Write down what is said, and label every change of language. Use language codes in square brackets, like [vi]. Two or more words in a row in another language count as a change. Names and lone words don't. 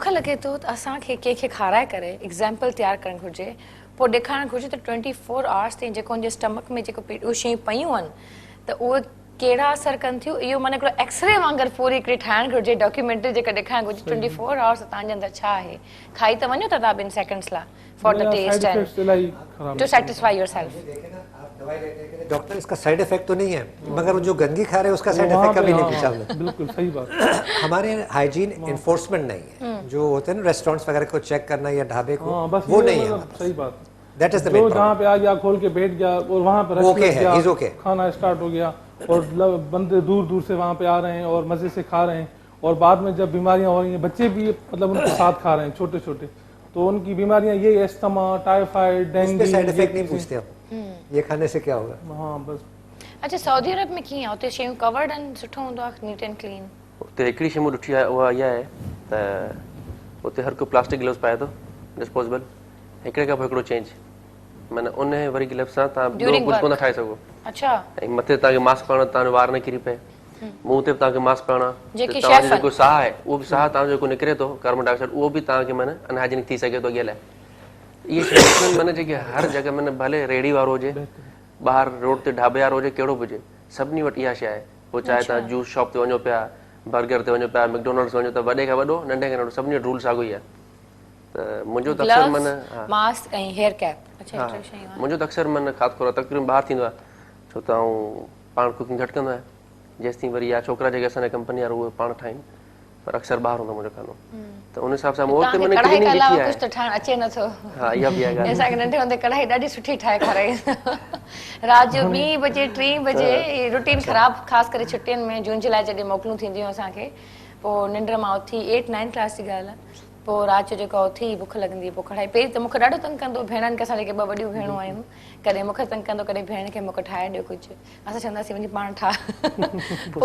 [sd] मूंखे लॻे थो त असांखे कंहिंखे खाराए करे एग्ज़ाम्पल तयारु करणु घुरिजे पोइ ॾेखारणु घुरिजे त 24 आवर्स ताईं जेको हुनजे स्टमक में जेको उहे शयूं पयूं आहिनि त उहे कहिड़ा असर कनि थियूं इहो माना हिकिड़ो एक्सरे वांगुरु पूरी हिकिड़ी ठाहिणु घुरिजे डॉक्यूमेंट्री जेका ॾेखारणु घुरिजे 24 आवर्स तव्हांजे अंदरि छा आहे खाई त वञो था तव्हां 2 सेकेंड्स लाइ [en] for the test and to satisfy yourself [ur] ڈاکٹر اس کا [en] side effect [ur] تو نہیں ہے مگر وہ جو گندگی کھا رہے ہیں اس کا [en] side effect [ur] کبھی نہیں پوچھا ہم نے بالکل صحیح بات ہمارے [en] hygiene enforcement [ur] نہیں ہے جو ہوتے ہیں نا ریسٹورنٹس وغیرہ کو چیک کرنا یا ڈھابے کو وہ نہیں ہے صحیح بات [en] that is the main [ur] جہاں پے آ گیا کھول کے بیٹھ گیا اور وہاں پر [en] OK he is OK [ur] کھانا اسٹارٹ ہو گیا اور بندے دور دور سے وہاں پے آ رہے ہیں اور مزے سے کھا رہے ہیں اور بعد میں جب بیماریاں ہو رہی ہیں بچے بھی مطلب ان کے ساتھ کھا رہے ہیں چھوٹے چھوٹے تو ان کی بیماریاں یہ [en] asthma typhoid dengue side effect [ur] نہیں پوچھتے آپ یہ کھانے سے کیا ہوگا ہاں بس [sd] अच्छा सऊदी अरब में कीअं उते शयूं कवर्ड आहिनि सुठो हूंदो आहे [en] neat and clean [sd] उते हिकिड़ी शइ मूं ॾिठी आहे उहा इहा आहे त उते हर को [en] plastic gloves [sd] पाए थो डिस्पोजेबल हिकिड़े खां पोइ हिकिड़ो चेंज माना उन वरी ग्लव्स सां तव्हां ॿियो कुझु कोन था ठाहे सघो अच्छा ऐं मथे तव्हांखे मास्क पाइणो तव्हांजो वार न किरी पए मुंहुं ते बि तव्हांखे मास्क पाइणो आहे तव्हांजो जेको साह आहे उहो बि साह तव्हांजो जेको निकिरे थो [en] carbon dioxide [sd] उहो बि तव्हांखे माना अनहाइजीनिक थी सघे थो अॻियां लाइ इहे शयूं माना जेके हर जॻह माना भले रेड़ी वारो हुजे ॿाहिरि रोड ते ढाबे वारो हुजे कहिड़ो बि हुजे सभिनी वटि इहा शइ आहे पोइ चाहे तव्हां [en] juice shop [sd] ते वञो पिया बर्गर ते वञो पिया मैकडोनल्ड्स वञो त वॾे खां वॾो नंढे खां नंढो सभिनी वटि रूल साॻियो ई आहे त मुंहिंजो त अक्सर माना मास्क ऐं [en] hair cap [sd] अच्छा मुंहिंजो त अक्सर माना ख़ासि तौर तक़रीबन ॿाहिरि थींदो आहे छो त पाण कुकिंग घटि कंदो आहियां जेसिताईं वरी या छोकिरा जेके असांजे कंपनी वारा उहे पाण ठाहिनि पर अक्सर ॿाहिरि हूंदो मुंहिंजो खानो त उन हिसाब सां मूं वटि मैंने क्लीनिंग ॾिठी आहे कुझु त ठाहिण अचे नथो हा इहा बि आहे ॻाल्हि असांखे नंढे हूंदे कढ़ाई ॾाढी सुठी ठाहे खाराईंदा राति जो 2 बजे 3 बजे रूटीन ख़राबु ख़ासि करे छुटियुनि में जून जुलाई जॾहिं मोकलूं थींदियूं असांखे पोइ निंड मां उथी 8 9 क्लास जी ॻाल्हि आहे पोइ राति जो जेको उथी बुख लॻंदी पोइ कढ़ाई पहिरीं त मूंखे ॾाढो तंग कंदो भेणनि खे असां जेके 2 वॾियूं भेणूं आहियूं कॾहिं मूंखे तंग कंदो कॾहिं भेण खे मूंखे ठाहे ॾियो कुझु असां चवंदासीं वञी पाण ठाह